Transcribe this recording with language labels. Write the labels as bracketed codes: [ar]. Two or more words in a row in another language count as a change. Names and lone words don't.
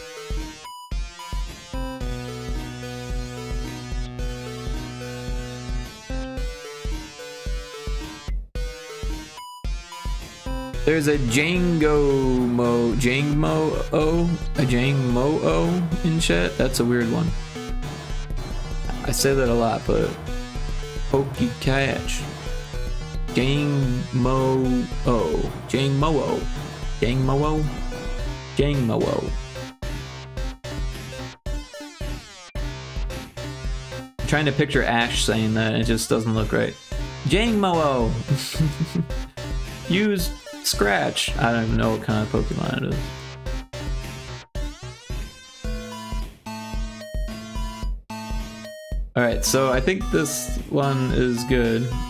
[en] There's a Jangmo-o in chat. That's a weird one. I say that a lot, but Pokey Catch. Jangmo-o. Jangmo-o. Jangmo-o. Jangmo-o. I'm trying to picture Ash saying that, and it just doesn't look right. Jangmo-o. Use Scratch. I don't even know what kind of Pokemon it is. Alright, so I think this one is good.